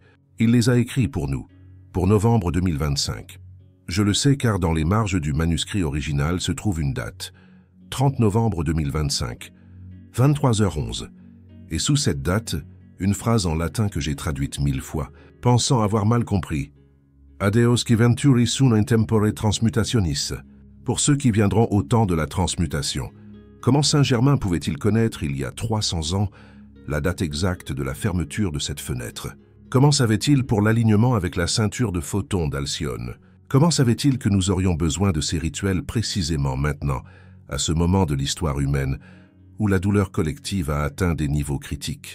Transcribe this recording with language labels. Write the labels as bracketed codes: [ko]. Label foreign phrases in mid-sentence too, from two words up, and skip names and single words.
[fr] Il les a écrits pour nous, pour novembre 2025. Je le sais car dans les marges du manuscrit original se trouve une date, 30 novembre 2025, 23h11. Et sous cette date, une phrase en latin que j'ai traduite 1000 fois, pensant avoir mal compris. [la] Adeos qui venturi sunt in tempore transmutationis. [fr] Pour ceux qui viendront au temps de la transmutation. Comment Saint-Germain pouvait-il connaître, il y a 300 ans, la date exacte de la fermeture de cette fenêtre? Comment savait-il pour l'alignement avec la ceinture de photons d'Alcyone? Comment savait-il que nous aurions besoin de ces rituels précisément maintenant, à ce moment de l'histoire humaine, où la douleur collective a atteint des niveaux critiques?